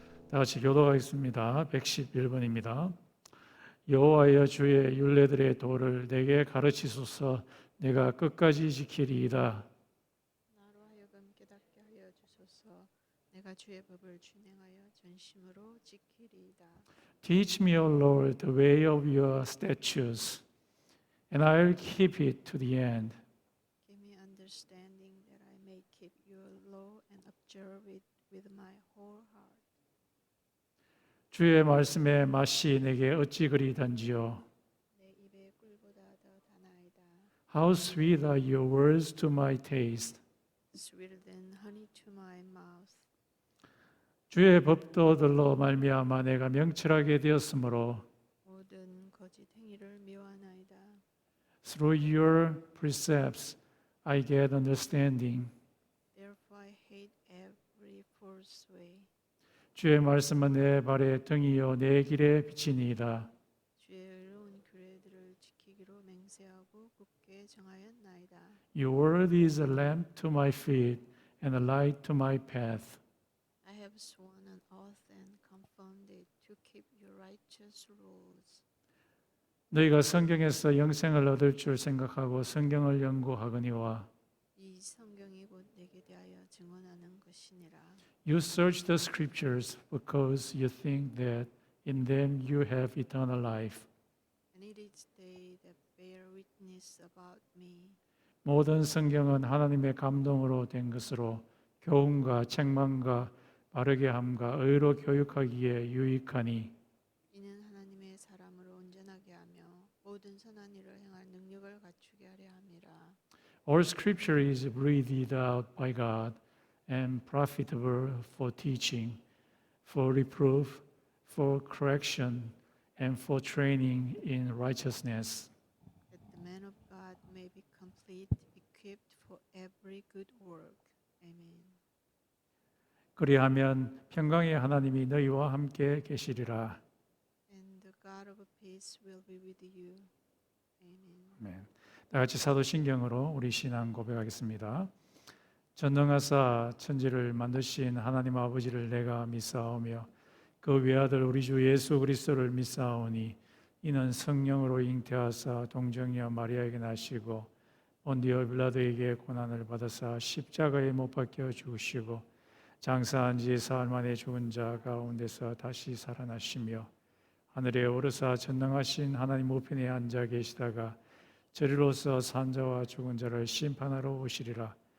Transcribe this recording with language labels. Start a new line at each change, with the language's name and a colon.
Korean: 다 같이 교도하겠습니다. 111번입니다. 여호와여 주의 율례들의 도를 내게 가르치소서. 내가 끝까지 지키리이다. 나로 하여금 깨닫게 하여 주소서. 내가 주의 법을 준행하여 전심으로 지키리이다.
English: Teach me, O Lord, the way of your statutes, and I will keep it to the end. Give me understanding that I may keep your law and observe it with my whole heart.
Korean: 주의 말씀의 맛이 내게 어찌 그리 단지요. 내 입에 꿀보다 더 다나이다.
English: How sweet are your words to my taste. Sweeter than honey to my mouth.
Korean: 주의 법도들로 말미암아 내가 명철하게 되었으므로 모든 거짓 행위를 미워하나이다.
English: through your precepts I get understanding. Therefore I hate every false way.
Korean: 주의 말씀은 내 발의 등이요 내 길의 빛이니이다. 주의 의로운 규례들을 지키기로 맹세하고 굳게 정하였나이다.
English: Your word is a lamp to my feet and a light to my path. I have sworn an oath and confirmed it to keep your righteous rules.
Korean: 너희가 성경에서 영생을 얻을 줄 생각하고 성경을 연구하거니와 이 성경이 곧 내게 대하여 증언하는 것이니라.
English: You search the scriptures because you think that in them you have eternal life. And it is they that bear witness about me.
Korean: 모든 성경은 하나님의 감동으로 된 것으로 교훈과 책망과 바르게 함과 의로 교육하기에 유익하니 이는 하나님의 사람을 온전하게 하며 모든 선한 일을 행할 능력을 갖추게 하려 함이라.
English: All scripture is breathed out by God and profitable for teaching, for reproof, for correction, and for training in righteousness. That the man of God may be complete, equipped for every good work. Amen.
Korean: 그리하면 평강의 하나님이 너희와 함께 계시리라.
English: And the God of peace will be with you. Amen.
Korean: 아멘. 다 같이 사도신경으로 우리 신앙 고백하겠습니다. 전능하사 천지를 만드신 하나님 아버지를 내가 믿사오며 그 외아들 우리 주 예수 그리스도를 믿사오니 이는 성령으로 잉태하사 동정녀 마리아에게 나시고 본디오 빌라도에게 고난을 받으사 십자가에 못 박혀 죽으시고 장사한 지 사흘 만에 죽은 자 가운데서 다시 살아나시며 하늘에 오르사 전능하신 하나님 우편에 앉아 계시다가 저리로서 산자와 죽은 자를 심판하러 오시리라.